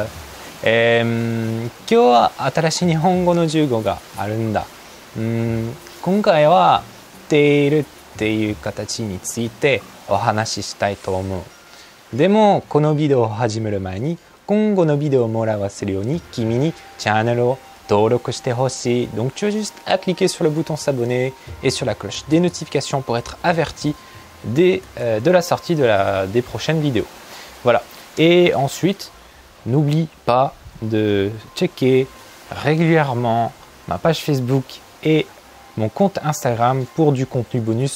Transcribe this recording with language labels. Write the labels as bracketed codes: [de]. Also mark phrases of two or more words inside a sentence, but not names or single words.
[ja] 今日は新しい日本語の授業があるんだ。今回はているっていう形についてお話ししたいと思う。でもこのビデオを始める前に今後のビデオをもらわせるように君にチャンネルを登録してほしい。 [fr] Donc tu as juste à cliquer sur le bouton s'abonner et sur la cloche des notifications pour être averti de la sortie des prochaines vidéos. Voilà. Et ensuite, n'oublie pas de checker régulièrement ma page Facebook et mon compte Instagram pour du contenu bonus.